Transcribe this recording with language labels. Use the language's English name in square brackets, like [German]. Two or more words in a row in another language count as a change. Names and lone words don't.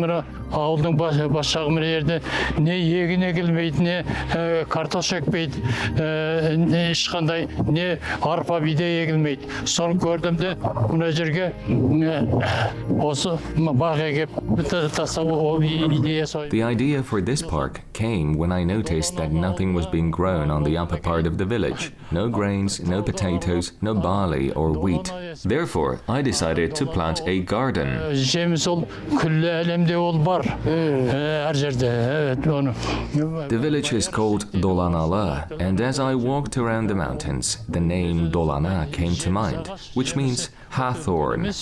[Kazakh] мына ауылдың бас жағы мына жерде не егін егілмейді, не картош екпейді, не ешқандай не арпа бидай егілмейді. Соны көрдім де мына жерге осы бақ егіп тастау ол идеясы. [English] The idea for this park came when I noticed that nothing was being grown on the upper part of the village. No grains, no potatoes, no barley or wheat. Therefore, I decided to plant a garden. The village is called Dolanala, and as I walked around the mountains, the name Dolana came to mind, which means hawthorn.